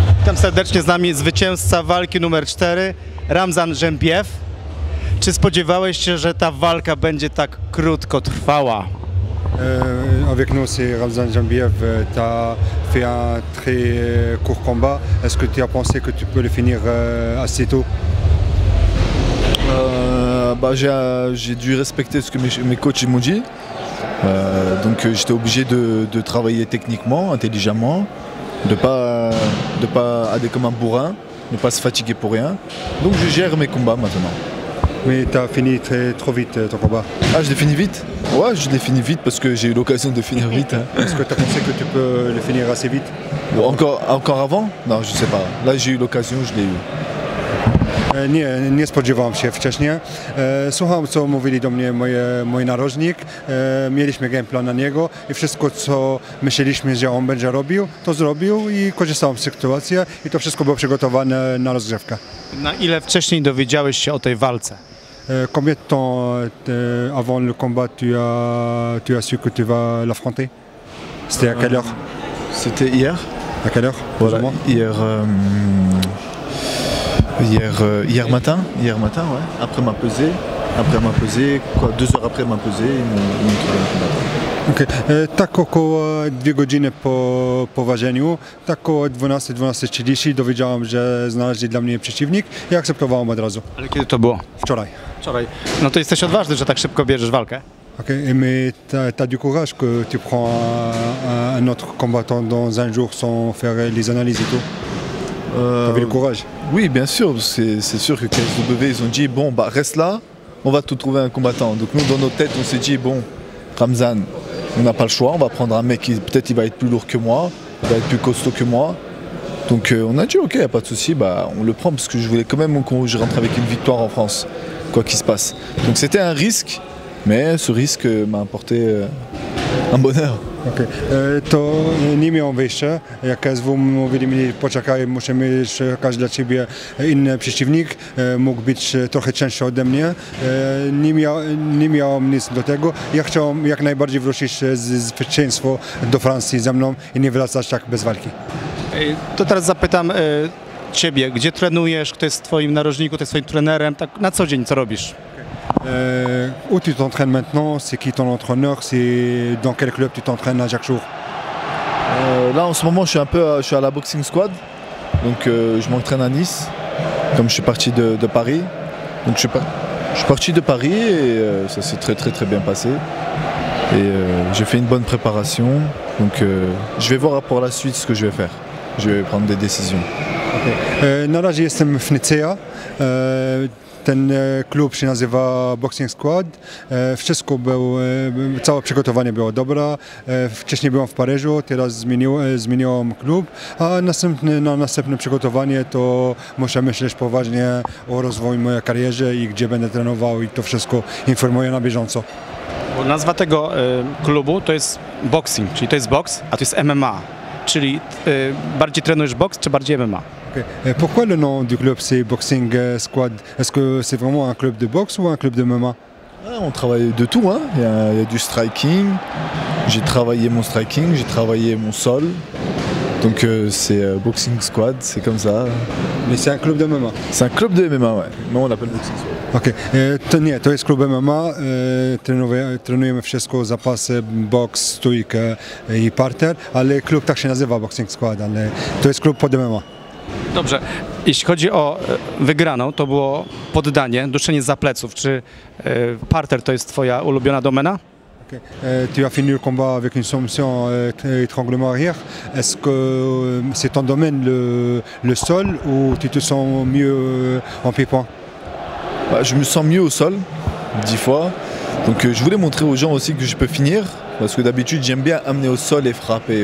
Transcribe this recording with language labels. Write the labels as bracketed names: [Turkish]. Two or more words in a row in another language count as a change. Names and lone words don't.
[Polish] Witam serdecznie, z nami zwycięzca walki numer 4, Ramzan Jembiev. Czy spodziewałeś się, że ta walka będzie tak krótko trwała? [French] Avec nous, c'est Ramzan Jembiev. Tu as fait un très court combat. Est-ce que tu as pensé que tu peux le finir assez tôt? J'ai dû respecter ce que mes coachs m'ont dit. Donc j'étais obligé de travailler techniquement, intelligemment, de pas aller comme un bourrin, ne pas se fatiguer pour rien. Donc je gère mes combats maintenant. Mais tu as fini trop vite ton combat. Ah, je l'ai fini vite? Ouais, je l'ai fini vite parce que j'ai eu l'occasion de finir vite. Hein. Est-ce que tu as pensé que tu peux le finir assez vite? Encore avant? Non, je sais pas. Là j'ai eu l'occasion, je l'ai eu. [Polish] Nie spodziewałem się wcześniej. Słuchałem, co mówili do mnie mój narożnik. Mieliśmy [English] game plan [Polish] na niego i wszystko, co myśleliśmy, że on będzie robił, to zrobił i korzystałem z sytuacji i to wszystko było przygotowane na rozgrzewkę. Na ile wcześniej dowiedziałeś się o tej walce? [French] Combien de temps avant le combat tu as su que tu vas l'affronter? C'était à quelle heure? C'était hier. À quelle heure? Voilà, hier matin, ouais. Après ma pesée, quoi, 2 heures après ma pesée, ils m'ont trouvé un combattant. Okay. [Polish] Tak około 2 godziny po ważeniu, tak około 12:30 dowiedziałem, że znaleźli dla mnie przeciwnik i akceptowałem od razu. Ale kiedy to było? Wczoraj. Wczoraj. No to jesteś odważny, że tak szybko bierzesz walkę. Okay. [French] Mais t'as du courage que tu prends un autre combattant dans un jour sans faire les analyses et tout. T'avais le courage? Oui, bien sûr. C'est sûr que KSW, ils ont dit, bon, bah reste là, on va te trouver un combattant. Donc nous, dans notre tête, on s'est dit, bon, Ramzan, on n'a pas le choix, on va prendre un mec qui peut-être il va être plus lourd que moi, il va être plus costaud que moi. Donc on a dit, ok, y a pas de souci, bah, on le prend parce que je voulais quand même que je rentre avec une victoire en France, quoi qu'il se passe. Donc c'était un risque, mais ce risque m'a apporté un bonheur. Okay. [Polish] To nie miał wyjścia, jak KSW mówili mi, poczekaj, musimy szukać dla ciebie inny przeciwnik, mógł być trochę cięższy ode mnie, nie miałem nic do tego. Ja chciałem jak najbardziej wrócić z zwycięstwo do Francji ze mną i nie wracać tak bez walki. To teraz zapytam ciebie, gdzie trenujesz, kto jest twoim narożnikiem, kto jest twoim trenerem, tak na co dzień co robisz? [French] Où tu t'entraînes maintenant? C'est qui ton entraîneur? C'est dans quel club tu t'entraînes à chaque jour? Là en ce moment je suis à la boxing squad, donc je m'entraîne à Nice, comme je suis parti de Paris. Donc je suis parti de Paris et ça s'est très bien passé. Et j'ai fait une bonne préparation, donc je vais voir pour la suite ce que je vais faire. Je vais prendre des décisions. [Polish] Okay. Na razie jestem w Nicea. Ten klub się nazywa Boxing Squad. Wszystko całe przygotowanie było dobre. Wcześniej byłem w Paryżu, teraz zmieniłem klub, a na następne przygotowanie to muszę myśleć poważnie o rozwoju mojej karierze i gdzie będę trenował i to wszystko informuję na bieżąco. Bo nazwa tego klubu to jest boxing, czyli to jest boks, a to jest MMA. Czyli bardziej trenujesz boks czy bardziej MMA? [French] Pourquoi le nom du club c'est Boxing Squad? Est-ce que c'est vraiment un club de boxe ou un club de MMA? On travaille de tout, hein. Il y a du striking, j'ai travaillé mon striking, j'ai travaillé mon sol. Donc c'est Boxing Squad, c'est comme ça. Mais c'est un club de MMA? C'est un club de MMA, ouais. Mais on l'appelle Boxing Squad. [Polish] Okej, to nie, to jest klub MMA, trenujemy wszystko, zapasy, boks, stójkę i parter, ale klub tak się nazywa Boxing Squad, ale to jest klub pod MMA. Dobrze, jeśli chodzi o wygraną, to było poddanie, duszenie za pleców. Czy parter to jest twoja ulubiona domena? Okay. [French] Tu as fini le combat avec une soumission étranglement arrière. Est-ce que c'est ton domaine le sol ou tu te sens mieux en pied-point? Bah, je me sens mieux au sol, 10 fois. Donc je voulais montrer aux gens aussi que je peux finir. Parce que d'habitude j'aime bien amener au sol et frapper.